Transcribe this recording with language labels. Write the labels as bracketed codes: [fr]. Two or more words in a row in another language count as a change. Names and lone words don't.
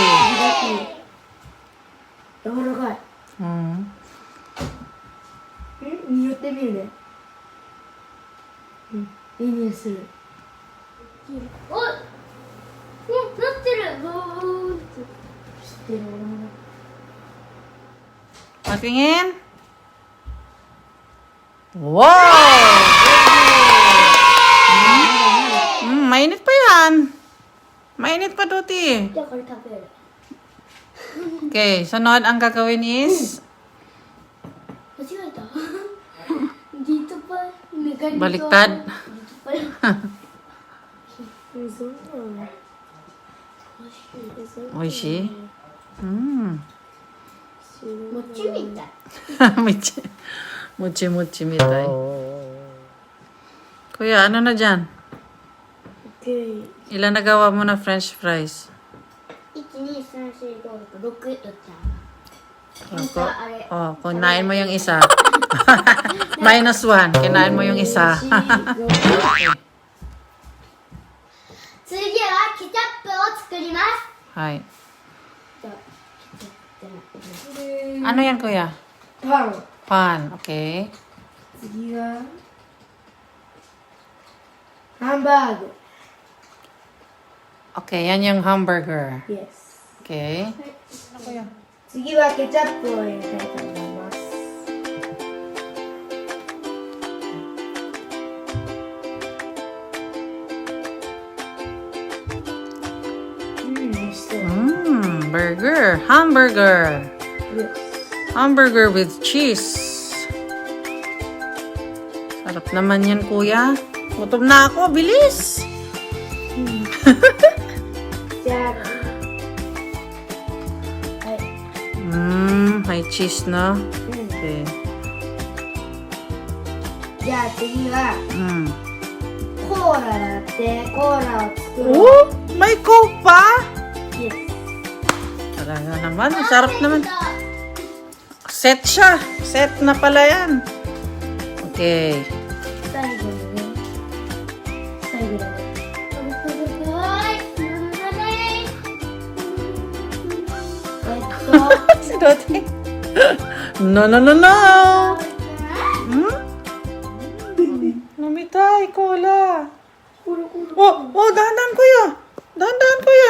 [ja] 柔らかい。匂ってみるね。いい匂いする。おっ、なってる。知ってる。 [tl] Patingin. Wow! Mainit pa yan. Mainit pa, Dothy. [ja] じゃあこれ食べる。 [tl] Okay, sunod ang gagawin is 間違えた。dito pa. Ganito. baliktad. Dito pa. [ja] Oishi. 餅みたい. 餅みたい. [tl] Kuya, ano na dyan? Okay. Ilan nagawa mo na french fries? 1, 2, 3, 4, 5, 6 6 Oh, kunain mo yung isa. -1. Kinain mo yung isa. [ja] 次はケチャップを作ります。 [tl] Hi. Ano yan, kuya? [ja] パン。 [tl] Pan. Okay. [ja] 次はハンバーグ。 [tl] Okay, yan yung hamburger. Yes. Okay. [ja] 次はケチャップを入れたいと思います。美味しそう。 [en] Burger. Hamburger. Yes. Hamburger with cheese. [tl] Sarap naman yan, kuya. Gutom na ako. Bilis. [ja] じゃあ、はい。 [tl] May cheese na. [ja] うん Okay. じゃあ次は Mm. コーラだってコーラを作ろう。 [tl] Oh, may coke pa? Yes. Talaga naman. Ang sarap naman. Set siya. Set na pala yan. Okay. [ja] 最後にね。最後だね。 [tl] Si Dothy. [en] No, no, no, no. Namitay, cola. [tl] Oh, dahan-dahan, kuya. Dahan-dahan, kuya.